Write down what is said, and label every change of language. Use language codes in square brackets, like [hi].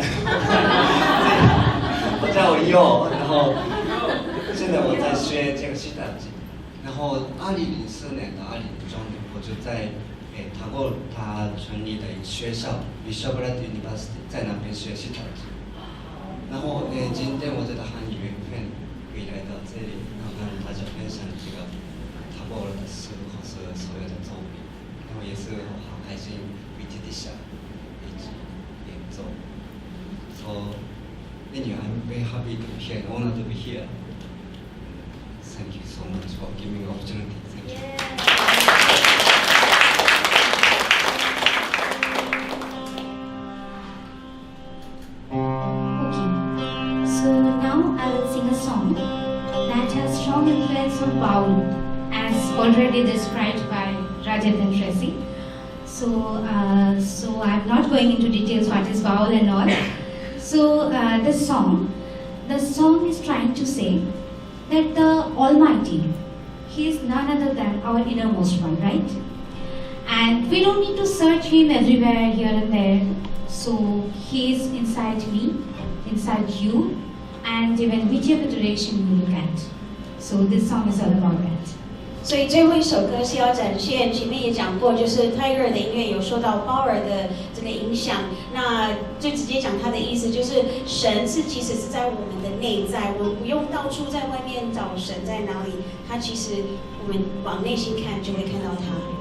[zh] 我叫我佑，然后现在我在学这个西塔吉，然后2004年到2009年，我就在Tagore他成立的一个学校 Vishabhat University 在那边学西塔吉。然后今天我觉得很缘分可以来到这里，然后跟大家分享这个Tagore的诗和所有的作品，然后也是好开心为这底下一起演奏。 [en] So anyway, I'm very happy to be here, honored to be here. Thank you so much for giving me the opportunity. Thank you. So now I will sing a song that has strong influence of baul, as already described by Rajendran Tracy. So I'm not going into details what is baul and all. So the song is trying to say that the Almighty, He is none other than our innermost one, right? And we don't need to search Him everywhere, here and there. So He is inside me, inside you, and even whichever direction you look at. So this song is all about that. [zh] 所以最后一首歌是要展现，前面也讲过，就是 Tagore 的音乐有受到鲍尔的这个影响。那就直接讲他的意思，就是神是其实是在我们的内在，我们不用到处在外面找神在哪里，他其实我们往内心看就会看到他。